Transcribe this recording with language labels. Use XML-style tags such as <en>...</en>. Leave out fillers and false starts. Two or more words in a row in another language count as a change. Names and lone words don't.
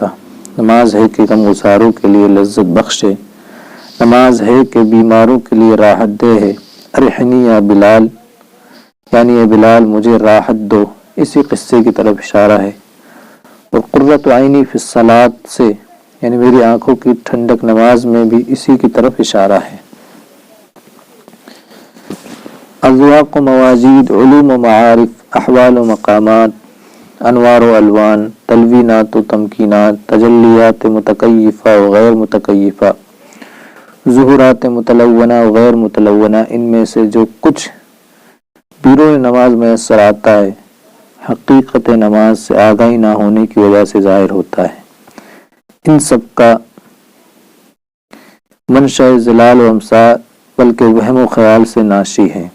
<ur>نماز ہے کہ غمگساروں کے لیے لذت بخش ہے، نماز ہے کہ بیماروں کے لیے راحت دہ ہے۔</ur> <ar>ارحنی یا بلال،</ar> <ur>یعنی اے بلال مجھے راحت دو، اسی قصے کی طرف اشارہ ہے۔ اور</ur> <ar>قرۃ عینی فی الصلاۃ</ar> <ur>سے، یعنی میری آنکھوں کی ٹھنڈک نماز میں بھی اسی کی طرف اشارہ ہے۔ اذواق و موازید، علوم و معارف، احوال و مقامات، انوار و الوان، تلوینات و تمکینات، تجلیات متکیفہ و غیر متکیفہ، ظہورات متلونہ و غیر متلونہ، ان میں سے جو کچھ بیرون نماز میسر آتا ہے، حقیقت نماز سے آگاہی نہ ہونے کی وجہ سے ظاہر ہوتا ہے۔ ان سب کا منشأ ضلال و امسا بلکہ وہم و خیال سے ناشی ہے۔</ur>